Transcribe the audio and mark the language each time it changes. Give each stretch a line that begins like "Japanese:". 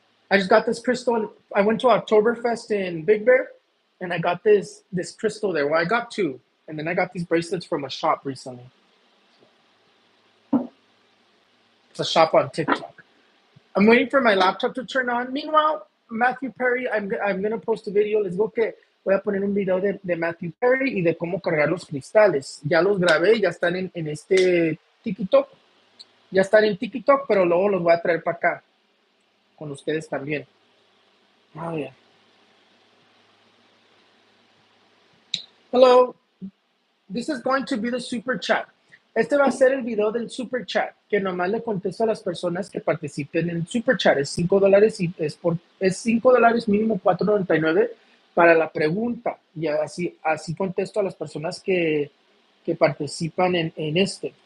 English: I just got this crystal. I went to Oktoberfest in Big Bear, and I got this crystal there. Well, I got two, and then I got these bracelets from a shop recently. It's a shop on TikTok. I'm waiting for my laptop to turn on. Meanwhile, Matthew Perry, I'm gonna post a video.
Spanish: Les digo que voy a poner un video de Matthew Perry y de cómo cargar los cristales. Ya los grabé, ya están en este TikTok. Ya están en TikTok, pero luego los voy a traer para acá con ustedes también.
English: Oh, yeah. Hello. This is going to be the super chat.
Spanish: Este va a ser el video del super chat, que nomás le contesto a las personas que participen en el super chat. Es $5 y es $5 mínimo, $4.99 para la pregunta. Y así contesto a las personas que participan en este.